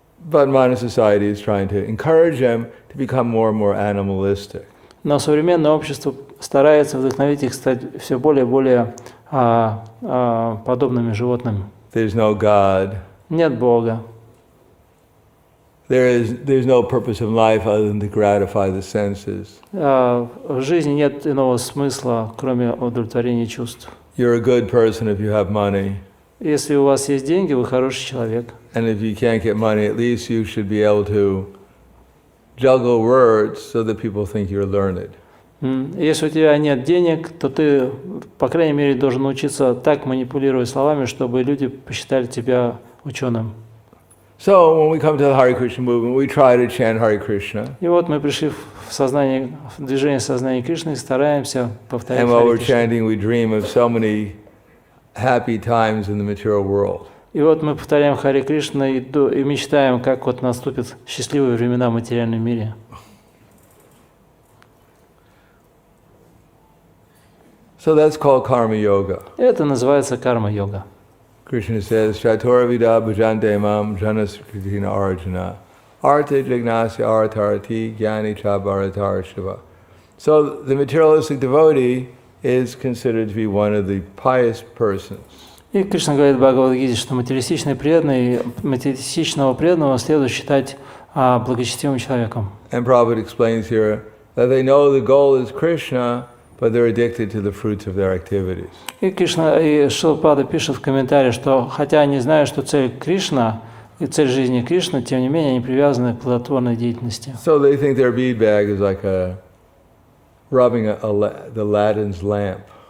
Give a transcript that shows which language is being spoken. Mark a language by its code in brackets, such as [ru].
[en] But modern society is trying to encourage them to become more and more animalistic. [ru] Но современное общество старается вдохновить их стать все более и более подобными животным. [en] There's no God. [ru] Нет Бога. [en] There's no purpose of life other than to gratify the senses. [ru] В жизни нет иного смысла, кроме удовлетворения чувств. [en] You're a good person if you have money. [ru] Если у вас есть деньги, вы хороший человек. [en] And if you can't get money, at least you should be able to juggle words so that people think you're learned. [ru] Если у тебя нет денег, то ты, по крайней мере, должен научиться так манипулировать словами, чтобы люди посчитали тебя ученым. [en] So when we come to the Hare Krishna movement, we try to chant Hare Krishna. [ru] И вот мы пришли в движение сознания Кришны и стараемся повторять [en] And while [ru] Харе [en] we're [ru] Кришна. [en] chanting, we dream of so many happy times in the material world. [ru] И вот мы повторяем Харе Кришна и мечтаем, как вот наступят счастливые времена в материальном мире. [en] So that's called karma yoga. [ru] Это называется карма-йога. [en] Krishna says, [sa] Chatura vida bhajante mam janaskritina arjuna artha jignasya artarati jnani cha bharatar shiva. [en] So the materialistic devotee is considered to be one of the pious persons. [ru] И Кришна говорит в Бхагавад-гите, что материалистичного преданного следует считать благочестивым человеком. [en] And Prabhupada explains here that they know the goal is Krishna, but they're addicted to the fruits of their activities. [ru] И Шрила Прабхупада пишет в комментарии, что хотя они знают, что цель Кришна и цель жизни Кришны, тем не менее они привязаны к плодотворной деятельности. [en] So they think their bead bag is like rubbing the Aladdin's lamp.